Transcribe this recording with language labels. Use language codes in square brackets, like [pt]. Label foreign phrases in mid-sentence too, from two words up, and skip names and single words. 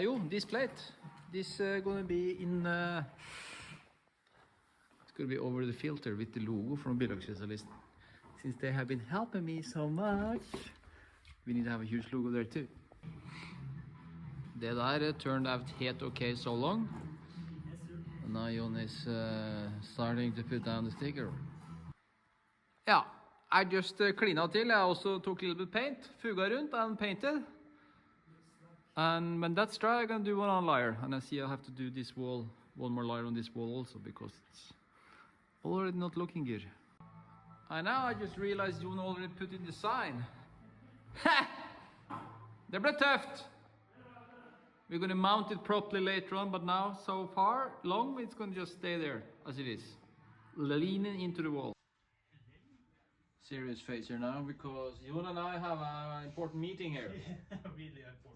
[en] Jo, this plate. This gonna be in... it's gonna be over the filter with the logo from Bidragsspesialisten. Since they have been helping me so much, we need to have a huge logo there too. [no] Det der [en] turned out [no] helt okay [en] so long. And now Jon is starting to put down the sticker. Yeah, I just cleaned out till. I also took a little bit paint, [no] fuga rundt [en] and painted. And when that's dry, I'm gonna do one on layer. And I see I have to do this wall, one more layer on this wall also, because it's already not looking good. And now I just realized Jon already put in the sign. [no] Ha! Det ble tøft! [en] We're gonna mount it properly later on, but now, so far, long, it's gonna just stay there, as it is. Leaning into the wall. Serious face here now, because Jon and I have an important meeting here. Really important.